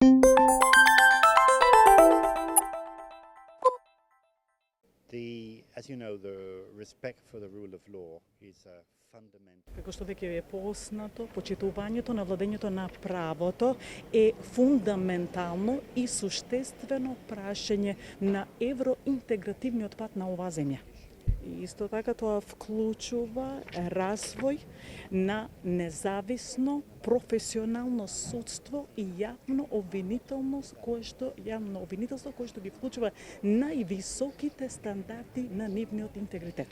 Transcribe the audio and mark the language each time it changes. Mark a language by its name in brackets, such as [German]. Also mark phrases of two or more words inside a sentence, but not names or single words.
[English] As you know, the respect for the rule of law is a fundamental. [Macedonian] Како што веќе е познато, почитувањето на владењето на правото е фундаментално и суштествено прашање на евроинтегративниот пат на оваа земја. И исто така тоа вклучува развој на независно професионално судство и јавно обвинителство кое што ги вклучува највисоките стандарди на нивниот интегритет.